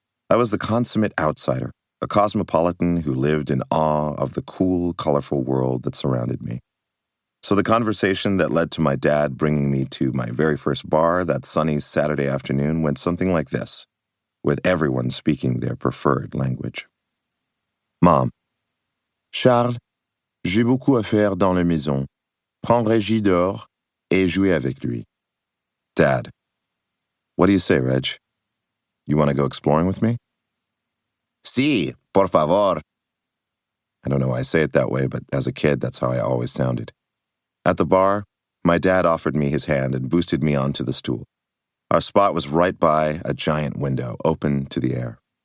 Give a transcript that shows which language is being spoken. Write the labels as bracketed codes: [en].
[en] I was the consummate outsider, a cosmopolitan who lived in awe of the cool, colorful world that surrounded me. So the conversation that led to my dad bringing me to my very first bar that sunny Saturday afternoon went something like this, with everyone speaking their preferred language. [fr] Mom: Charles, j'ai beaucoup à faire dans la maison. Prends Reggie dehors et jouez avec lui. [en] Dad: What do you say, Reg? You want to go exploring with me? [es] Sí, por favor. [en] I don't know why I say it that way, but as a kid, that's how I always sounded. At the bar, my dad offered me his hand and boosted me onto the stool. Our spot was right by a giant window, open to the air.